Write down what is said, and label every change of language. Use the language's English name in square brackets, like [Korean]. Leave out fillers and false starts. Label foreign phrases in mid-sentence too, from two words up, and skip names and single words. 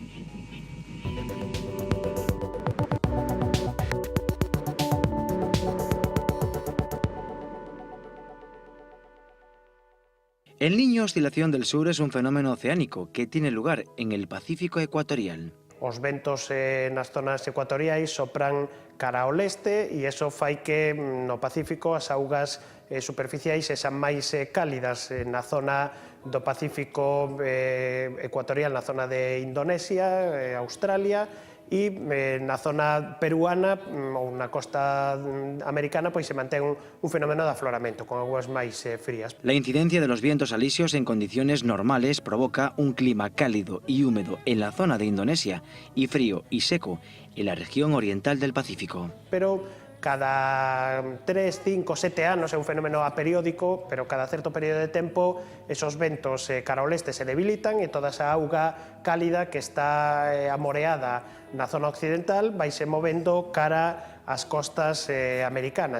[Spanish] El Niño Oscilación del Sur es un fenómeno oceánico que tiene lugar en el Pacífico ecuatorial. [Galician] Os ventos nas zonas ecuatoriais sopran cara ao leste e iso fai que no Pacífico as augas superficiais sexan máis cálidas na zona do Pacífico ecuatorial, na zona de Indonesia, Australia, e na zona peruana ou na costa americana pois se mantén un fenómeno de afloramento con aguas máis frías. [Spanish] La incidencia de los vientos alisios en condiciones normales provoca un clima cálido y húmedo en la zona de Indonesia y frío y seco en la región oriental del Pacífico. [Galician] Pero cada 3, 5, 7 anos é un fenómeno aperiódico, pero cada certo período de tempo esos ventos cara ao leste se debilitan e toda esa auga cálida que está amoreada na zona occidental vaise movendo cara ás costas americanas.